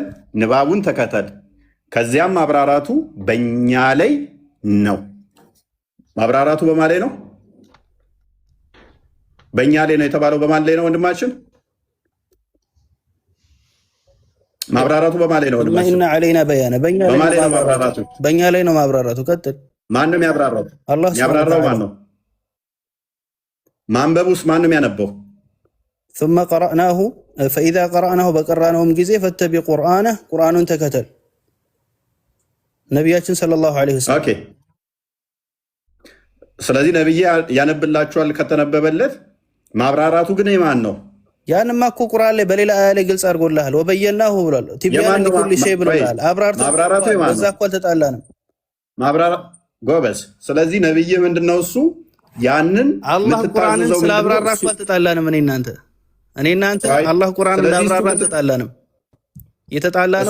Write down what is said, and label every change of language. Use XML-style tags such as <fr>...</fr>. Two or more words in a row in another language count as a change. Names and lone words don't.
<am>ንባቡን ተከተል። ከዚያም ማብራራቱ በእኛ ላይ ነው። ማብራራቱ በማን ላይ ነው? በእኛ ላይ ነው የተባለው። በማን ላይ ነው ወንድማችን? ማብራራቱ በማላይ ነው ወንድማችን እና</am> <ar>علينا بيان</ar> <am>በእኛ ላይ ነው ማብራራቱ ቀጥል ማን ነው የሚያብራራው የሚያብራራው ማን ነው ማንበቡስ ማን ነው የሚያነበው</am> <ar>ثم قرأناه فإذا قرأناه</ar> <am>በቀራነውም ጊዜ</am> <ar>فاتبع قرآنه</ar> <am>ቁርአኑን ተከተል ነብያችን</am> <ar>صلى الله عليه وسلم ኦኬ</ar> <am>ስለዚህ ነብይ ያነብላችኋል ከተነበበለት ማብራራቱ ግን የማን ነው ያንማ እኮ ቁርአን ላይ በሌላ አያ ላይ ግልጽ አድርጎልሃል ወበየናሁ ብሏል</am> <ar>تبيان لكل شيء</ar> <am>ብሏል ማብራራቱ በዛ እኮ አልተጣላንም ጎበዝ ስለዚህ ነብይ ምንድነው እሱ ያንን አላህ ቁርአንን ስላብራራ እኮ አልተጣላንም እኔ እናንተ አላህ ቁርአን እንዳብራራ አልተጣላንም የተጣላነው</am>